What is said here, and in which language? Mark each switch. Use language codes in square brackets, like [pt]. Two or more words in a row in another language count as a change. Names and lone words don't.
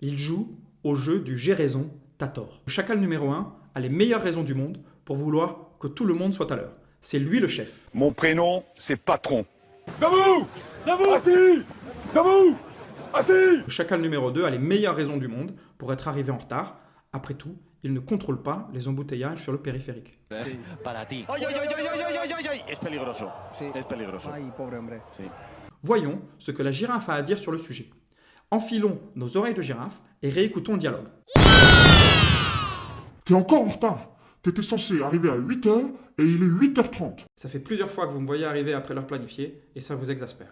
[fr] Il joue au jeu du « j'ai raison, t'as tort ». Le chacal numéro 1 a les meilleures raisons du monde pour vouloir que tout le monde soit à l'heure. C'est lui le chef. Mon prénom, c'est Patron. Debout. Debout. Assis. Debout. Assis. Le chacal numéro 2 a les meilleures raisons du monde pour être arrivé en retard. Après tout, il ne contrôle pas les embouteillages sur le périphérique. [es] Para ti. Ay, ay, ay, ay, ay, ay, ay, ay. Es peligroso. Es peligroso. Ay, pobre hombre. [fr] Voyons ce que la girafe a à dire sur le sujet. Enfilons nos oreilles de girafe et réécoutons le dialogue. T'es encore en retard. T'étais censé arriver à 8h et il est 8h30. Ça fait plusieurs fois que vous me voyez arriver après l'heure planifiée et ça vous exaspère.